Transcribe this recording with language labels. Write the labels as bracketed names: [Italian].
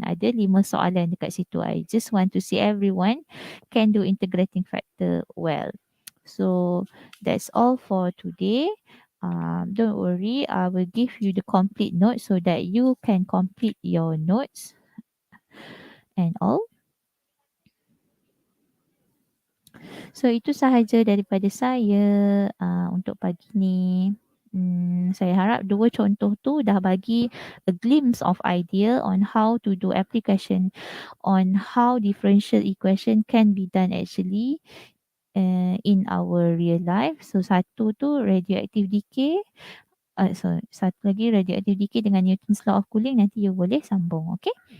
[Malay] Ada 5 soalan dekat situ. [English] I just want to see everyone can do integrating factor well. So that's all for today. Don't worry, I will give you the complete notes so that you can complete your notes and all. [Malay] So itu sahaja daripada saya untuk pagi ni. Saya harap dua contoh tu dah bagi [English] a glimpse of idea on how to do application on how differential equation can be done actually in our real life. [Malay] So satu tu radioactive decay. So satu lagi radioactive decay dengan Newton's law of cooling, nanti you boleh sambung. Okay.